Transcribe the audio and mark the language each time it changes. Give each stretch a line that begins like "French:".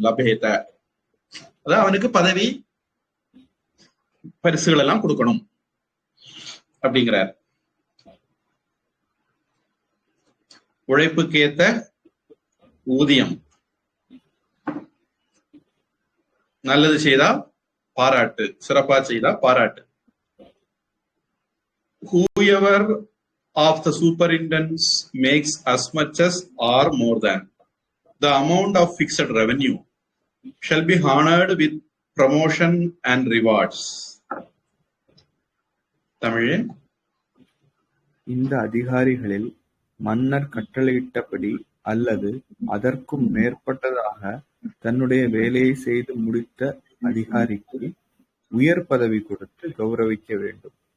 Tamil: லபேத, அதாவது அவனுக்கு பதவி பரிசுகள் எல்லாம் கொடுக்கணும் அப்படிங்கிறார். உழைப்புக்கேத்த ஊதியம், நல்லது செய்தா பாராட்டு, சிறப்பா செய்தா பாராட்டு.
English: Whoever of the superintendents makes as much as or more than the amount of fixed revenue shall be honored with promotion and rewards.
Tamil: தமிழில், இந்த அதிகாரிகளில் மன்னர் கட்டளையிட்டபடி அல்லது அதற்கும் மேற்பட்டதாக தன்னுடைய வேலையை செய்து முடித்த அதிகாரிக்கு உயர் பதவி கொடுத்து கௌரவிக்க வேண்டும்.